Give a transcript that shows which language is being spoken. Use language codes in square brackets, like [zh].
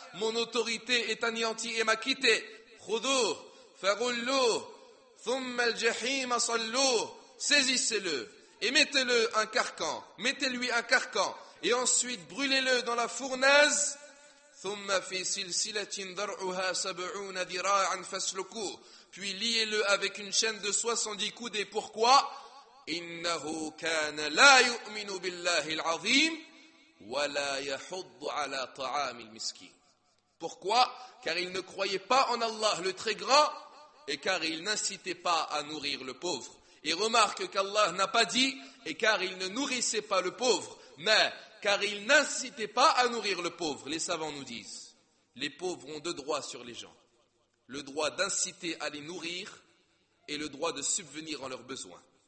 [fr] Mon autorité est anéantie et m'a quitté. [ar] Khudouh, faghullouh, thumma al-jahim sallouh. [fr] Saisissez-le et mettez-le un carcan. Mettez-lui un carcan et ensuite brûlez-le dans la fournaise. [ar] Thumma fi silsilatin dar'uha sab'una dira'an faslukuh. [fr] Puis liez-le avec une chaîne de 70 coudées. Pourquoi? [ar] إنه كان لا يؤمن بالله العظيم ولا يحض على طعام المسكين. [fr] Pourquoi? Car il ne croyait pas en Allah le très grand et car il n'incitait pas à nourrir le pauvre. Et remarque qu'Allah n'a pas dit et car il ne nourrissait pas le pauvre, mais car il n'incitait pas à nourrir le pauvre. Les savants nous disent: les pauvres ont deux droits sur les gens, le droit d'inciter à les nourrir et le droit de subvenir en leurs besoins.